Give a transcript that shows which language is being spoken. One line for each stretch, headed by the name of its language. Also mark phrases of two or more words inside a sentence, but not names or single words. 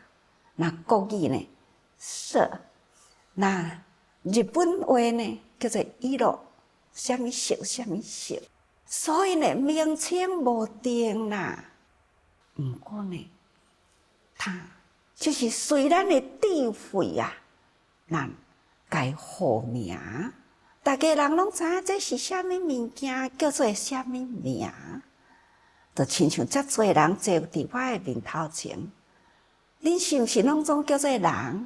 Min Nan Chinese: 那国语呢色，那日本话呢叫做色，什么色什么色。所以呢，名称无定啦。不过呢，它就是随咱的智慧啊，咱该互名。大家人拢知影这是啥物物件，叫做啥物名。就亲像遮侪人坐伫我的面头前，恁是毋是拢总叫做人？